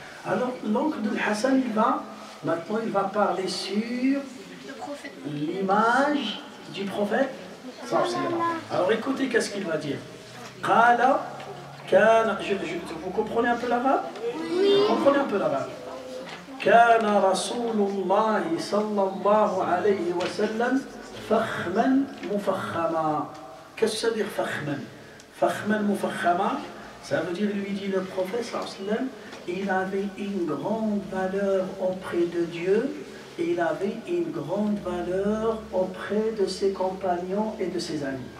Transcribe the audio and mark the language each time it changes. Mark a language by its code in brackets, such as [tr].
[fr] Alors, l'oncle de Hassan, maintenant, il va parler sur l'image du prophète. Alors, écoutez, qu'est-ce qu'il va dire. Vous comprenez un peu l'arabe? Vous comprenez un peu l'arabe? [ar] كان رسول الله صلى الله عليه وسلم فخما مفخما. [fr] Qu'est-ce que ça veut dire فخما? فخما مفخما, ça veut dire, lui dit le prophète sallallahu alayhi wa sallam, il avait une grande valeur auprès de Dieu et il avait une grande valeur auprès de ses compagnons et de ses amis.